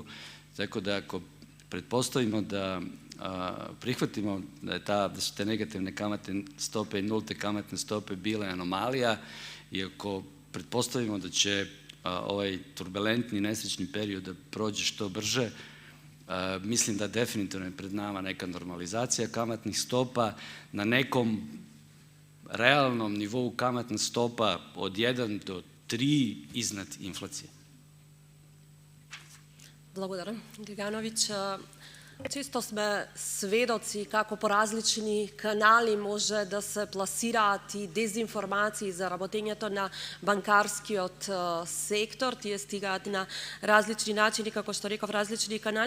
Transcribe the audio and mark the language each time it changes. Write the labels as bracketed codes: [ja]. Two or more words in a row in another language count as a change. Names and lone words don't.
[sr] Tako da ako pretpostavimo da prihvatimo da su te negativne kamatne stope i nulte kamatne stope bile anomalija i ako pretpostavimo da će ovaj turbulentni nesrećni period da prođe što brže, mislim da definitivno je pred nama neka normalizacija kamatnih stopa na nekom realnom nivou kamatna stopa od 1 do 3 iznad inflacije. [mk] Благодаря. Гиганович, често сме сведоци како по различни канали може да се пласираат и дезинформации за работењето на банкарскиот сектор. Тие стигаат на различни начини, како што реков, различни канали.